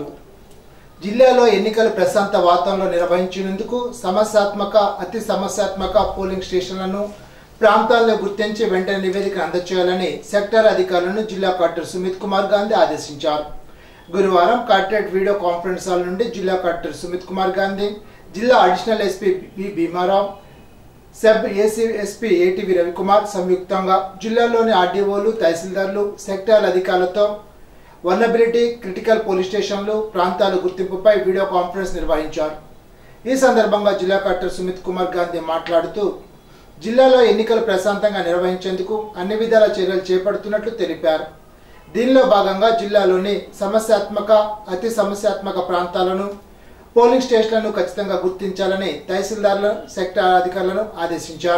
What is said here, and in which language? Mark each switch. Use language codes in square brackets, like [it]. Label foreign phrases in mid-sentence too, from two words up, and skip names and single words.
[te] జిల్లాలో ఎన్నికలు ప్రశాంత వాతావరణంలో నిర్వహించేందుకు అతి సమస్యాత్మక పోలింగ్ స్టేషన్లను ప్రాంతాలను గుర్తించి వెంటనే నివేదిక అందజేయాలని సెక్టార్ అధికారులను జిల్లా కలెక్టర్ సుమిత్ కుమార్ గాంధీ ఆదేశించారు। గురువారం కలెక్టరేట్ వీడియో కాన్ఫరెన్స్ హాల్ నుండి జిల్లా కలెక్టర్ సుమిత్ కుమార్ గాంధీ, జిల్లా అడిషనల్ ఎస్పీ బి భీమారావు, సబ్ ఎస్పీ ఏటీవీ రవికుమార్ సంయుక్తంగా జిల్లాలోని ఆర్డీఓలు, తహసీల్దార్లు, సెక్టార్ అధికారులతో వల్నరబిలిటీ క్రిటికల్ పోలీస్ స్టేషన్లు ప్రాంతాల గుర్తింపుపై వీడియో కాన్ఫరెన్స్ నిర్వహించారు। ఈ సందర్భంగా జిల్లా కలెక్టర్ సుమిత్ కుమార్ గాంధీ माట్లాడుతూ జిల్లాలో ఎన్నికలు ప్రశాంతంగా నిర్వహించేందుకు అన్ని విధాల చర్యలు చేపడుతున్నట్లు తెలిపారు। దీనిలో భాగంగా జిల్లాలోని అతి సమస్యాత్మక ప్రాంతాలను పోలింగ్ స్టేషన్లను ఖచ్చితంగా గుర్తించాలని తహసీల్దార్లు, సెక్టార్ అధికారులను ఆదేశించారు।